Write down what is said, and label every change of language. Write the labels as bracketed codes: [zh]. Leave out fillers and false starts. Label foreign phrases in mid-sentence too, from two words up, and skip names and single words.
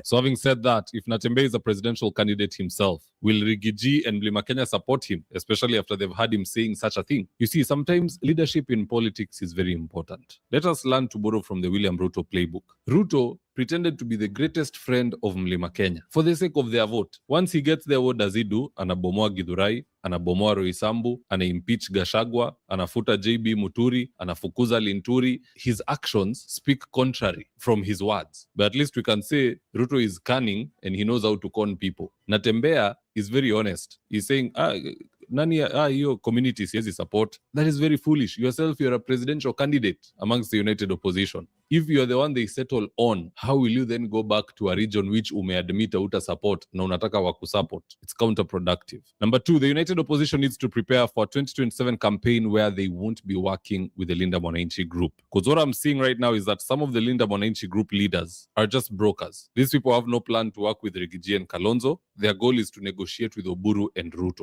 [en] So having said that, if Natembeya is a presidential candidate himself, will Rigiji and Mlima Kenya support him, especially after they've heard him saying such a thing? You see, sometimes leadership in politics is very important. Let us learn to borrow from the William Ruto playbook. Ruto pretended to be the greatest friend of Mlima Kenya for the sake of their vote. Once he gets there, what does he do? [sw] Anabomoa Githurai, anabomoa Roysambu, ana-impeach Gachagua, anafuta JB Muturi, anafukuza Linturi. [en] His actions speak contrary from his words. But at least we can say Ruto is cunning and he knows how to con people. Natembeya is very honest. He's saying, your community siezi support. That is very foolish. Yourself, you're a presidential candidate amongst the united opposition. If you're the one they settle on, how will you then go back to a region which [sw] umeadmit uta support na unataka waku support? [en] It's counterproductive. Number two, the united opposition needs to prepare for a 2027 campaign where they won't be working with the Linda Mwananchi group. Because what I'm seeing right now is that some of the Linda Mwananchi group leaders are just brokers. These people have no plan to work with Rigiji and Kalonzo. Their goal is to negotiate with Oburu and Ruto.